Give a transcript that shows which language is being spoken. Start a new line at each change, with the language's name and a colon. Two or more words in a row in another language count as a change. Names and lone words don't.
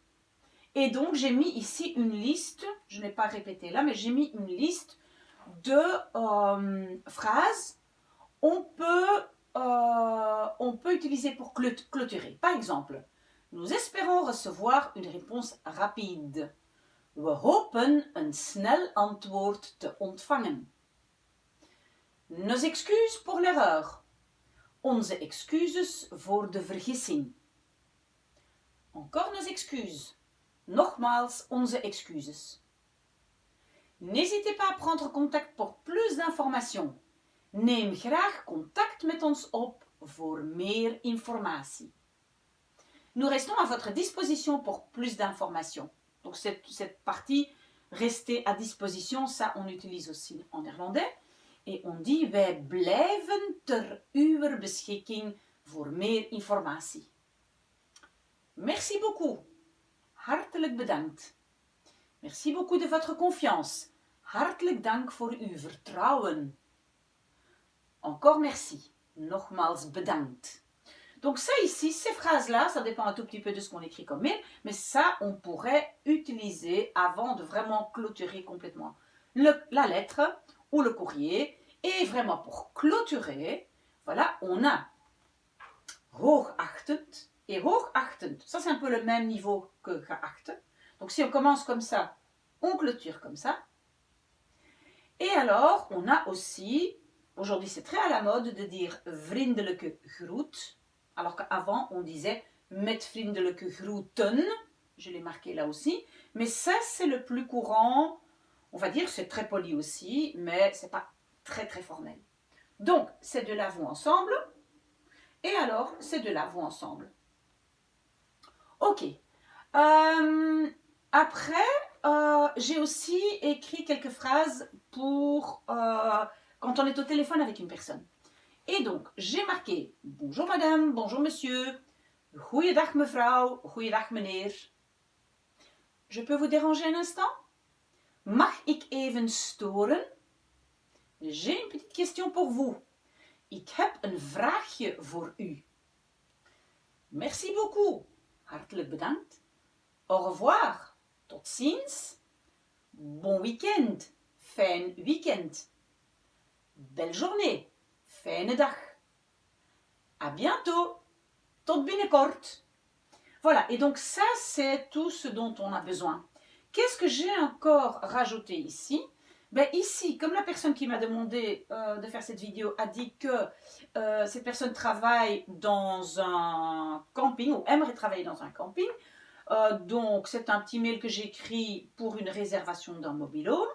French: Et donc, j'ai mis ici une liste, je n'ai pas répété là, mais j'ai mis une liste de phrases on peut utiliser pour clôturer. Par exemple, nous espérons recevoir une réponse rapide.
Dutch: We hopen een snel antwoord te ontvangen.
French: Nos excuses pour l'erreur.
Dutch: Onze excuses voor de vergissing.
French: Encore nos excuses.
Dutch: Nogmaals onze excuses.
French: N'hésitez pas à prendre contact pour plus d'informations.
Dutch: Neem graag contact met ons op voor meer informatie.
French: Nous restons à votre disposition pour plus d'informations. Donc cette partie, rester à disposition, ça on utilise aussi en néerlandais. Et on dit,
Dutch: wij blijven ter uw beschikking voor meer informatie.
French: Merci beaucoup.
Dutch: Hartelijk bedankt.
French: Merci beaucoup de votre confiance.
Dutch: Hartelijk dank voor uw vertrouwen.
French: Encore merci.
Dutch: Nogmaals bedankt.
French: Donc ça ici, ces phrases-là, ça dépend un tout petit peu de ce qu'on écrit comme mail, mais ça, on pourrait utiliser avant de vraiment clôturer complètement la lettre ou le courrier. Et vraiment pour clôturer, voilà, on a hoogachtend et hoogachtend. Ça, c'est un peu le même niveau que geacht. Donc si on commence comme ça, on clôture comme ça. Et alors, on a aussi, aujourd'hui c'est très à la mode de dire
Dutch: vriendelijke groet,
French: alors qu'avant on disait
Dutch: met vriendelijke groeten,
French: je l'ai marqué là aussi, mais ça c'est le plus courant, on va dire c'est très poli aussi, mais c'est pas très très formel. Donc, ces deux-là vont ensemble, et alors ces deux-là vont ensemble. Ok. Après, j'ai aussi écrit quelques phrases pour quand on est au téléphone avec une personne. Et donc, j'ai marqué bonjour madame, bonjour monsieur,
Dutch: goeiedag mevrouw, goeiedag meneer.
French: Je peux vous déranger un instant?
Dutch: Mag ik even storen?
French: J'ai une petite question pour vous.
Dutch: Ik heb een vraagje voor u.
French: Merci beaucoup.
Dutch: Hartelijk bedankt.
French: Au revoir.
Dutch: Tot ziens.
French: Bon weekend.
Dutch: Fijn weekend.
French: Belle journée.
Dutch: Fijne dag.
French: À bientôt.
Dutch: Tot binnenkort.
French: Voilà, et donc ça, c'est tout ce dont on a besoin. Qu'est-ce que j'ai encore rajouté ici? Ben ici, comme la personne qui m'a demandé de faire cette vidéo a dit que cette personne travaille dans un camping ou aimerait travailler dans un camping, donc c'est un petit mail que j'écris pour une réservation d'un mobil-home.